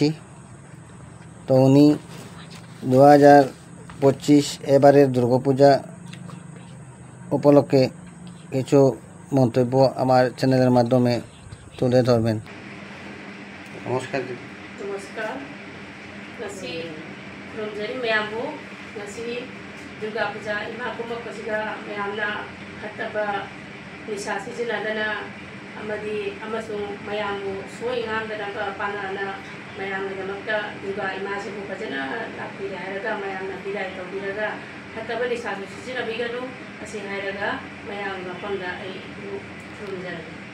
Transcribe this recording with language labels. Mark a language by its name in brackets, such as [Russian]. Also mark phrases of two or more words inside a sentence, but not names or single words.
[Bangla] তো উনি 2025 এবারের দুর্গাপূজা উপলক্ষে কিছু মন্তব্য আমার চ্যানেলের মাধ্যমে তুলে ধরবেন। নমস্কার দিদি। [Manipuri] नमस्कार ngasi rongjari mayambu ngasi durga puja ima kumak kasiga mayamna hataba nisa sijinadana amadi amasung mayambu soi ngamdana ka panana mayamna damakta durga ima sibu bajana lakpira hairaga mayamna bidai tawbiraga hataba nisa sijinabiganu asi hairaga mayamna pamda ai rongjari।